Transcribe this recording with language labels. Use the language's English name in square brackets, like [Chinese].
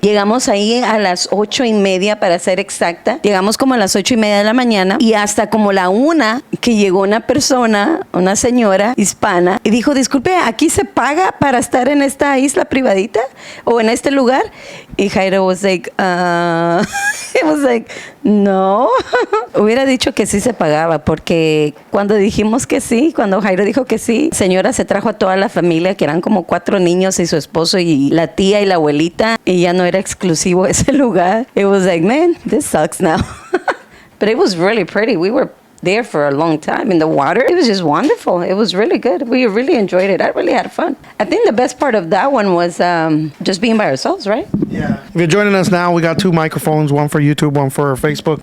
[Spanish] Llegamos ahí a las 8:30 para ser exacta. Llegamos como a las 8:30 de la mañana y hasta como la 1 que llegó una señora hispana y dijo, disculpe, ¿aquí se paga para estar en esta isla privadita o en este lugar? [English] Y Jairo was like, it was like, no. [Spanish] Hubiera dicho que sí se pagaba porque cuando dijimos que sí, cuando Jairo dijo que sí, señora se trajo a toda la familia, que eran como 4 niños y su esposo y la tía y la abuelita, y ya no era exclusivo ese lugar. [English] It was like, man, this sucks now. But it was really pretty. We were there for a long time in the water. It was just wonderful. It was really good. We really enjoyed it. I really had fun. I think the best part of that one was just being by ourselves, right? Yeah. If you're joining us now, we got 2 microphones, one for YouTube, one for Facebook.